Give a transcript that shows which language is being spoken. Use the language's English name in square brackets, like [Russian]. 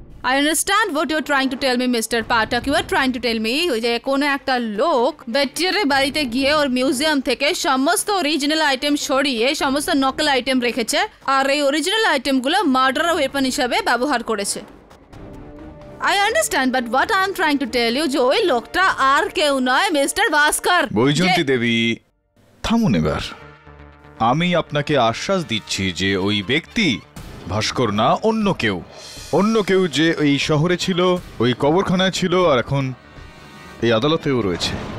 [English] I understand what you're trying to tell me, Mr. Pathak. You are trying to tell me [Bangla] যে কোনো একটা লোক বেটিয়ারের বাড়িতে গিয়ে ওর মিউজিয়াম থেকে সমস্ত অরিজিনাল আইটেম সরিয়ে সমস্ত নকল আইটেম রেখেছে, আর এই অরিজিনাল আইটেমগুলো মার্ডার ওয়েপন হিসাবে ব্যবহার করেছে। [English] I understand, but what I'm trying to tell you [Bangla] যে ওই লোকটা আর কেউ নয়, মিস্টার ভাস্কর। বৈজয়ন্তী দেবী, থামুন এবার। আমি আপনাকে আশ্বাস দিচ্ছি যে ওই ব্যক্তি ভাস্কর না, অন্য কেউ। অন্য কেউ যে এই শহরে ছিল, ওই কবরখানায় ছিল, আর এখন এই আদালতেও রয়েছে।